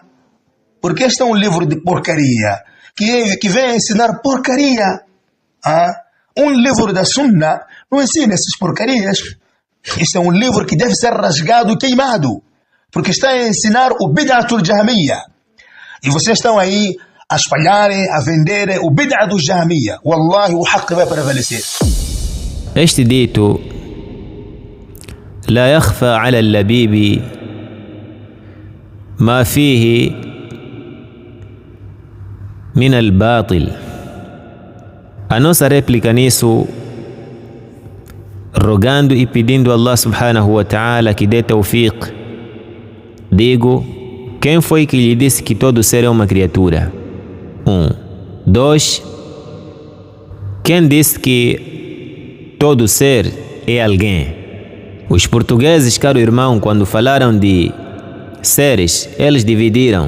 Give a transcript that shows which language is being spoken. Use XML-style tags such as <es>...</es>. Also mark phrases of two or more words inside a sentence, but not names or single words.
<pt>Porque este é um livro de porcaria que vem ensinar porcaria. Um livro da Sunna não ensina essas porcarias. Este é um livro que deve ser rasgado e queimado, porque está a ensinar o</pt> <ar>بدعة الجهمية.</ar> <pt>E vocês estão aí a espalharem, a venderem o</pt> <ar>بدعة الجهمية.</ar> <pt>Wallahi, o haqq vai prevalecer. Este dito,</pt> <ar>لا يخفى على اللبيب ما فيه من الباطل.</ar> <pt>A nossa réplica nisso, rogando e pedindo a Allah</pt> <ar>سبحانه وتعالى</ar> <pt>que dê tawfiq. Digo, quem foi que lhe disse que todo ser é uma criatura? 1. 2. Quem disse que todo ser é alguém? Os portugueses, caro irmão, quando falaram de seres, eles dividiram.</pt>